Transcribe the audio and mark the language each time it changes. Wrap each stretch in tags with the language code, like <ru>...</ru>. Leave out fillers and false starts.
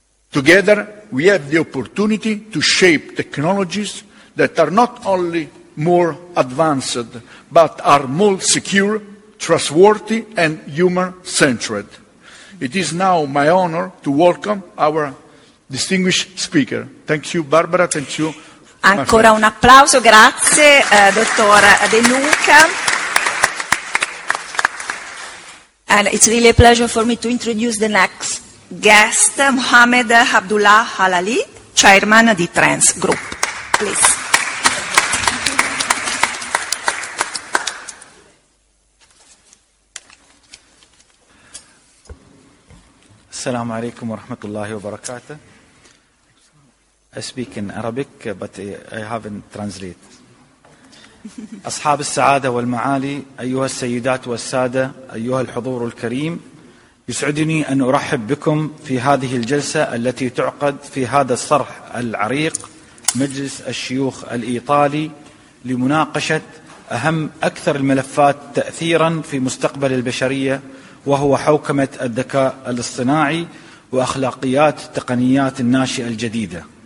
<en>Together, we have the opportunity to shape technologies that are not only more advanced, but are more secure, trustworthy, and human-centered. It is now my honor to welcome our distinguished speaker. Thank you, Barbara. Thank you.</en> <it>Ancora un applauso, grazie dottor De Luca.</it> <en>And it's really a pleasure for me to introduce the next guest, Mohammed Abdullah Al Ali, chairman of the Trends Group. please.</en> <ar>Assalamu alaikum wa rahmatullahi wa barakatuh.</ar> <en>I speak in Arabic, but I haven't translated.</en> <ar>أصحاب السعادة والمعالي، أيها السيدات والسادة، أيها الحضور الكريم، يسعدني أن أرحب بكم في هذه الجلسة التي تعقد في هذا الصرح العريق مجلس الشيوخ الإيطالي لمناقشة أهم أكثر الملفات تأثيرا في مستقبل البشرية، وهو حوكمة الذكاء الاصطناعي وأخلاقيات التقنيات الناشئة الجديدة.</ar>